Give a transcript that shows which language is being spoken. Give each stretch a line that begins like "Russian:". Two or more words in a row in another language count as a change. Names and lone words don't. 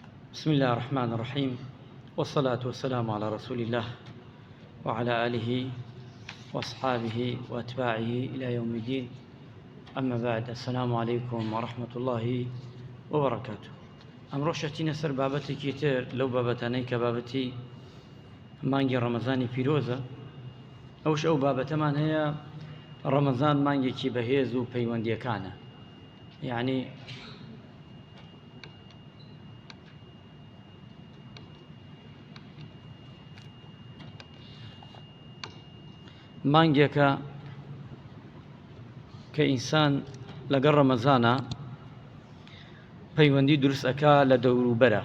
Arabic: بسم الله الرحمن الرحيم، والصلاة والسلام على رسول الله وعلى آله وأصحابه وأتباعه إلى يوم الدين. أما بعد، السلام عليكم ورحمة الله وبركاته.
Central Kurdish: ئەمڕۆ شەچینە سەر بابەتێکی تر لەو بابەتانەی کە بابەتی مانگی ڕەمەزانی پیرۆزە. ئەوش ئەو بابەتەمان هەیە ڕەمەزان مانگێکی بەهێز و پەیوەندیەکانە، یعنی مانگێکە کە ئینسان لەگەڵ ڕەمەزانە پەیوەندی دروست ئەکا لە دەوروبەرە.